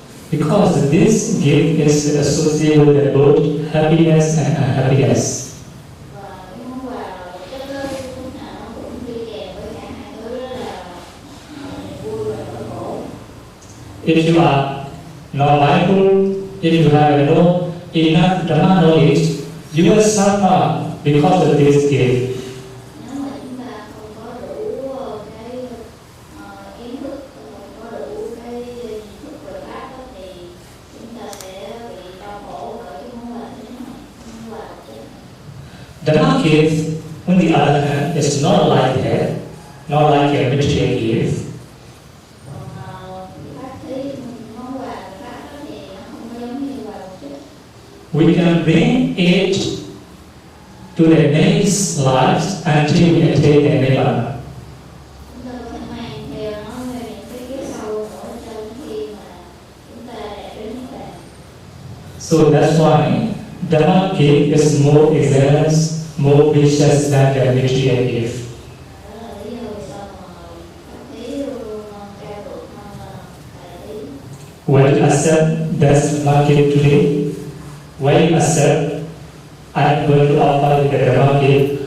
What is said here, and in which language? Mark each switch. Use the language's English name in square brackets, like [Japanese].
[English] Because this gift is associated with both happiness and unhappiness. [Vietnamese] Và cái món quà vật chất đó lúc nào nó cũng đi kèm với cả hai thứ đó là niềm vui và nỗi khổ. [English] If you are not mindful, if you have no enough Dhamma knowledge, you will suffer because of this gift. [Vietnamese] Nếu mà chúng ta không có đủ cái kiến thức, không có đủ cái nhận thức về pháp đó, thì chúng ta sẽ bị đau khổ bởi cái món quà thế này, món quà vật chất. [English] Dhamma gift, on the other hand, is not like that, not like a material gift. [Vietnamese] Còn pháp thí, món quà pháp đó thì nó không có giống như quà vật chất. [English] We can bring it to the next life until we attain the Nibbana. [Vietnamese] Chúng ta có thể mang theo nó về những cái kiếp sau nữa cho đến khi mà chúng ta đạt đến Niết Bàn. [English] So that's why Dhamma gift is more excellent, more precious than the material gift. [Vietnamese] Đó là lý do vì sao mà pháp thí luôn luôn cao thượng hơn là tài thí. [English] When you accept that Dhamma gift today, when you accept, I'm going to offer you the Dhamma gift.